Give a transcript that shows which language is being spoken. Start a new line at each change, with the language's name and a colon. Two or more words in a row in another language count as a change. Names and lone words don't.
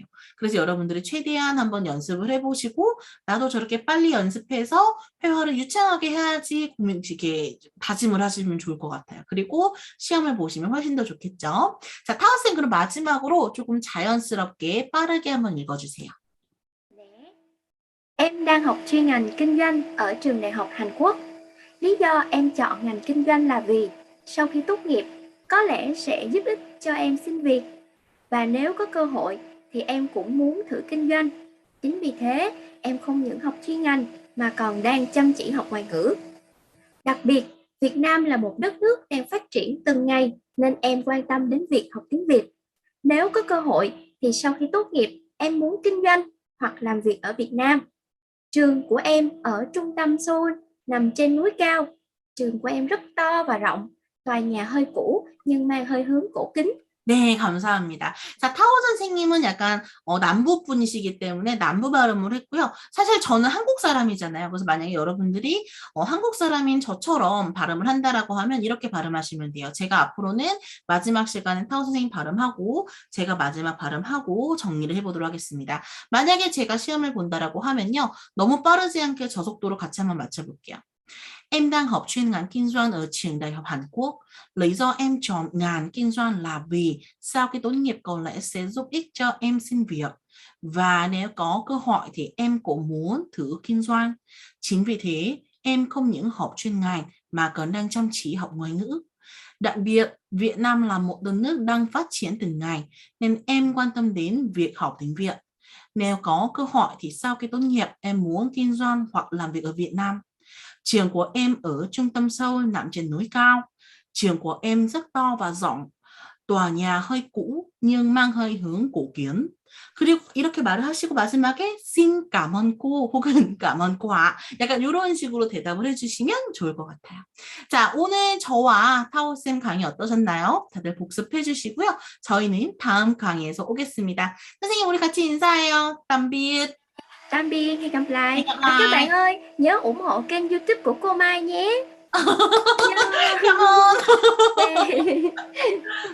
Korean: 그래서 여러분들이 최대한 한번 연습을 해보시고 나도 저렇게 빨리 연습해서 회화를 유창하게 해야지 이렇게 다짐을 하시면 좋을 것 같아요. 그리고 시험을 보시면 훨씬 더 좋겠죠. 자, 타오쌤 그럼 마지막으로 조금 자연스럽게 빠르게 한번 읽어주세요. 네.
Vietnamese: Em đang học chuyên ngành kinh doanh ở trường đại học Hàn Quốc. Lý do em chọn ngành kinh doanh là vì sau khi tốt nghiệp có lẽ sẽ giúp ích cho em xin việc. Và nếu có cơ hội thì em cũng muốn thử kinh doanh. Chính vì thế, em không những học chuyên ngành mà còn đang chăm chỉ học ngoại ngữ. Đặc biệt, Việt Nam là một đất nước đang phát triển từng ngày nên em quan tâm đến việc học tiếng Việt. Nếu có cơ hội thì sau khi tốt nghiệp, em muốn kinh doanh hoặc làm việc ở Việt Nam. Trường của em ở trung tâm Seoul, nằm trên núi cao. Trường của em rất to và rộng, tòa nhà hơi cũ nhưng mang hơi hướng cổ kính.
Korean: 네, 감사합니다. 자, 타오 선생님은 약간 남부 분이시기 때문에 남부 발음을 했고요. 사실 저는 한국 사람이잖아요. 그래서 만약에 여러분들이 한국 사람인 저처럼 발음을 한다라고 하면 이렇게 발음하시면 돼요. 제가 앞으로는 마지막 시간에 타오 선생님 발음하고 제가 마지막 발음하고 정리를 해보도록 하겠습니다. 만약에 제가 시험을 본다라고 하면요. 너무 빠르지 않게 저속도로 같이 한번 맞춰볼게요.
Vietnamese: Em đang học chuyên ngành kinh doanh ở trường Đại học Hàn Quốc. Lý do em chọn ngành kinh doanh là vì sau khi tốt nghiệp có lẽ sẽ giúp ích cho em xin việc. Và nếu có cơ hội thì em cũng muốn thử kinh doanh. Chính vì thế, em không những học chuyên ngành mà còn đang chăm chỉ học ngoại ngữ. Đặc biệt, Việt Nam là một đất nước đang phát triển từng ngày, nên em quan tâm đến việc học tiếng Việt. Nếu có cơ hội thì sau khi tốt nghiệp em muốn kinh doanh hoặc làm việc ở Việt Nam. Trường của em ở trung tâm Seoul nằm trên núi cao. Trường của em rất to và rộng. Tòa nhà hơi cũ nhưng mang hơi hướng cổ kiến.
Korean: 그리고 이렇게 말을 하시고 마지막에
Vietnamese: xin cảm ơn cô
Korean: 혹은
Vietnamese: cảm ơn cô ạ.
Korean: 약간 이런 식으로 대답을 해주시면 좋을 것 같아요. 자, 오늘 저와 타오쌤 강의 어떠셨나요? 다들 복습해 주시고요. 저희는 다음 강의에서 오겠습니다. 선생님, 우리 같이 인사해요.
Vietnamese: tạm biệt. Tạm biệt, hẹn gặp lại. Hẹn gặp Các lại. bạn ơi, nhớ ủng hộ kênh YouTube của cô Mai nhé. Cảm ơn.
English: Yeah.